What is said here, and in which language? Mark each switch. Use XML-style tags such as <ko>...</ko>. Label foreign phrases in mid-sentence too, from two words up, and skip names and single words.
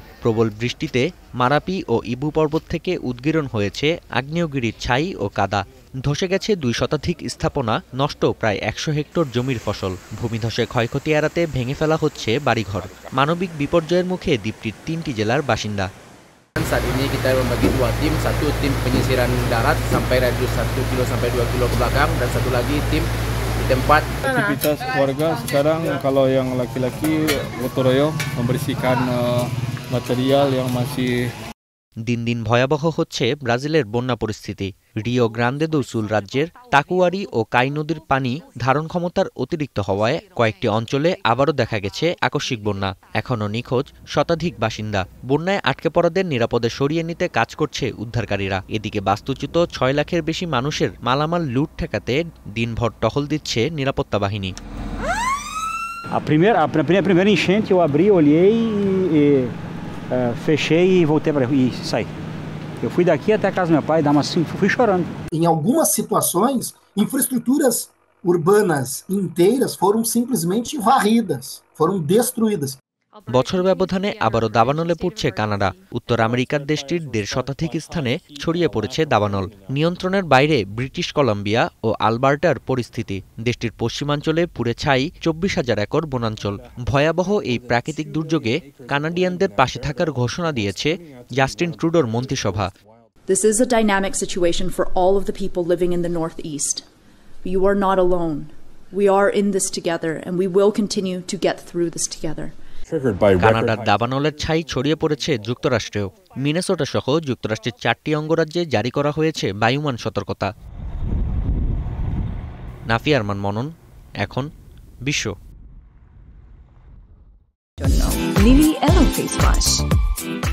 <bn>প্রবল বৃষ্টিতে মারাপি ও ইবু পর্বত থেকে উদ্গীরণ হয়েছে আগ্নেয়গিরির ছাই ও কাদা। ধসে গেছে ২ শতাধিক স্থাপনা, নষ্ট প্রায় ১০০ হেক্টর জমির ফসল। ভূমিধসে ক্ষয়ক্ষতি এড়াতে ভেঙে ফেলা হচ্ছে বাড়িঘর। মানবিক বিপর্যয়ের মুখে দ্বীপটির ৩টি জেলার বাসিন্দা।</bn> <id>Saat ini kita membagi 2 tim, satu tim penyisiran darat sampai radius 1 kilo sampai 2 kilo ke belakang, dan satu lagi tim di tempat. Aktivitas warga sekarang kalau yang laki-laki gotong royong membersihkan material yang masih।</id> <bn>দিন দিন ভয়াবহ হচ্ছে ব্রাজিলের বন্যা পরিস্থিতি। রিও গ্রান্দে দো সুল রাজ্যের তাকুয়ারি ও কাই নদীর পানি ধারণ ক্ষমতার অতিরিক্ত হওয়ায় কয়েকটি অঞ্চলে আবারও দেখা গেছে আকস্মিক বন্যা। এখনও নিখোঁজ শতাধিক বাসিন্দা। বন্যায় আটকে পড়াদের নিরাপদে সরিয়ে নিতে কাজ করছে উদ্ধারকারীরা। এদিকে বাস্তুচ্যুত ৬ লাখের বেশি মানুষের মালামাল লুট ঠেকাতে দিনভর টহল দিচ্ছে নিরাপত্তা বাহিনী।</bn> <pt>A primeira enchente eu abri, olhei e fechei e voltei para e saí. Eu fui daqui até a casa do meu pai, fui chorando. Em algumas situações, infraestruturas urbanas inteiras foram simplesmente varridas, foram destruídas.</pt> <bn>বছর ব্যবধানে আবারও দাবানলে পড়ছে কানাডা। উত্তর আমেরিকার দেশটির ১.৫ শতাধিক স্থানে ছড়িয়ে পড়েছে দাবানল। নিয়ন্ত্রণের বাইরে ব্রিটিশ কলাম্বিয়া ও আলবার্টার পরিস্থিতি। দেশটির পশ্চিমাঞ্চলে পুড়ে ছাই ২৪,০০০ একর বনাঞ্চল। ভয়াবহ এই প্রাকৃতিক দুর্যোগে কানাডিয়ানদের পাশে থাকার ঘোষণা দিয়েছে জাস্টিন ট্রুডোর মন্ত্রিসভা।</bn> <en>This is a dynamic situation for all of the people living in the Northeast. You are not alone. We are in this together and we will continue to get through this together.</en> <bn>কানাডার দাবানলের ছাই ছড়িয়ে পড়েছে যুক্তরাষ্ট্রেও। মিনেসোটা সহ যুক্তরাষ্ট্রের ৪টি অঙ্গরাজ্যে জারি করা হয়েছে বায়ুমান সতর্কতা। নাফি আরমান মনন, এখন বিশ্ব। Lily Yellow Face Wash.</bn>